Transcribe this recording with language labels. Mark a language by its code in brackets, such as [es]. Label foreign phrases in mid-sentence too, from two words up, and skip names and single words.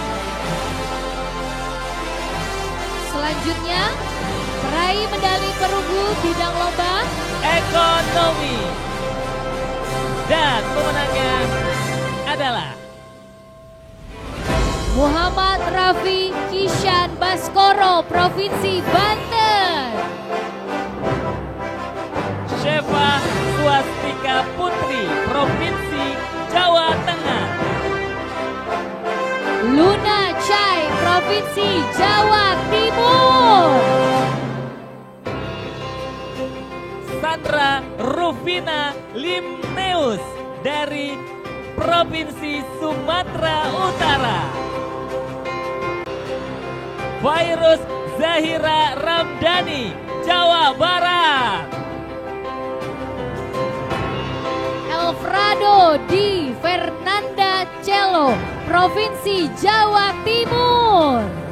[id] Selanjutnya, peraih medali perunggu bidang lomba Ekonomi. Dan pemenangnya adalah Muhammad Rafi Kishan Baskoro, Provinsi Banten. Shefa Swastika Putri, Provinsi Jawa Tengah. Luna Chai, Provinsi Jawa Timur. Sandra Rufina Limneus dari Provinsi Sumatera Utara. Virus Zahira Ramdhani, Jawa Barat. Alfredo Di Fernanda Cello, Provinsi Jawa Timur.